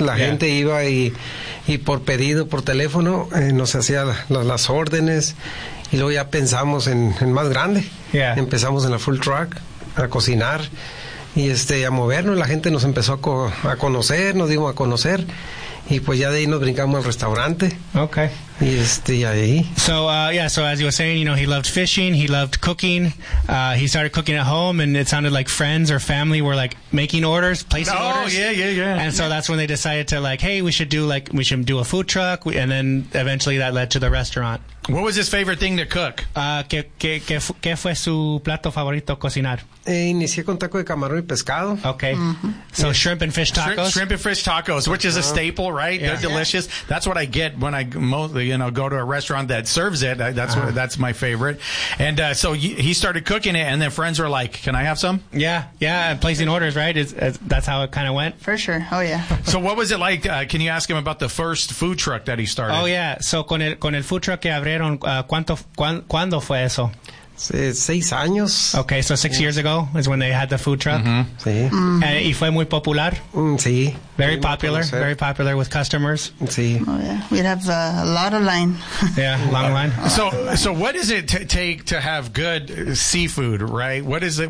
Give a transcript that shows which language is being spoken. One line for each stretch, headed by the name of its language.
Spanish: La gente iba y por pedido, por teléfono, nos hacía las órdenes. Y luego ya pensamos en más grande.
English: Yeah.
Spanish: Empezamos en la full truck a cocinar y a movernos. La gente nos empezó a conocer. Y pues ya de ahí nos brincamos al restaurante.
English: Okay. So as you were saying, he loved fishing, he loved cooking. He started cooking at home, and it sounded like friends or family were like making orders, placing orders. So that's when they decided to we should do a food truck, and then eventually that led to the restaurant. What was his favorite thing to cook?
Spanish: ¿Qué fue su plato favorito cocinar? Inicié con taco de camarón y pescado.
English: Okay. Mm-hmm. So shrimp and fish tacos? Shrimp and fish tacos, which is a staple, right? Yeah. They're delicious. Yeah. That's what I get when I mostly, go to a restaurant that serves it. That's my favorite. And so he started cooking it, and then friends were like, can I have some? Yeah, placing orders, right? That's how it kind of went? For sure. Oh, yeah. So what was it like? Can you ask him about the first food truck that he started? Oh, yeah.
Spanish: So con el food truck que abrieron, ¿cuándo fue eso? Seis años.
English: Okay, so six years ago is when they had the food truck.
Spanish: Mm-hmm. Sí. Mm-hmm. ¿Y fue muy popular? Sí.
English: Very popular with customers.
Spanish: Sí.
English: Oh, yeah. We'd have a lot of line. Yeah, long line. So what does it take to have good seafood, right? What is it?